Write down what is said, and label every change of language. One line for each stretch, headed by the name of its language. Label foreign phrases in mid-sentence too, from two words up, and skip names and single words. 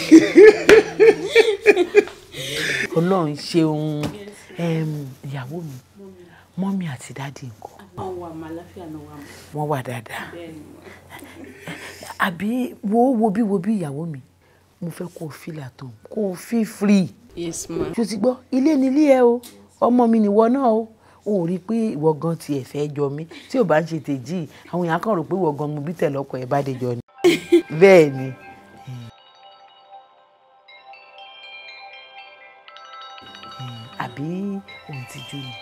Yoruba: Ọlọ́run ṣeun ìyàwó mi mọ́mí àti dáàdì nǹkan. wọ́n wà màláfíà náà wà. wọ́n wà dáadáa. àbí wo bí ìyàwó mi mo fẹ́ kó o
English: feel at home
Yoruba: kó o
English: feel free. yes ma.
Yoruba: ṣó ti gbọ́ ilé nílé ẹ o ọmọ mi nìwọ náà o ò rí i pé ìwọ gan tiẹ̀ fẹ́ jọ mí tí ò bá ń ṣe tèjì àwọn èèyàn kan rò pé ìwọ gan mo bí tẹ̀lé ọkọ ẹ̀ Bádéjọ ni. bẹ́ẹ̀ ni. àbí òun ti jó ni.